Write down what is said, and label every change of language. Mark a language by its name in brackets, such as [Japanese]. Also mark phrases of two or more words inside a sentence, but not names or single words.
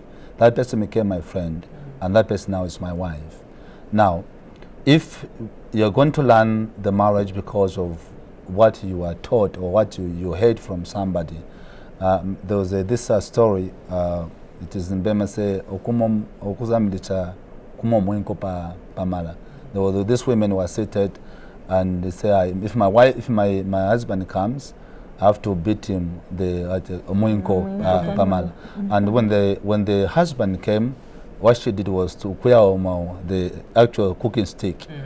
[English] That person became my friend, and that person now is my wife. Now, if you're going to learn the marriage because of what you are taught or what you heard from somebody, there was this story, it is in Bema say, [Bemba] okuzamilicha kumo mwinko pamala. [English] There were these women were seated, and they say, if my husband comes, I have to beat him the mwinko pamala. And when the husband came, what she did was to clear the actual cooking stick.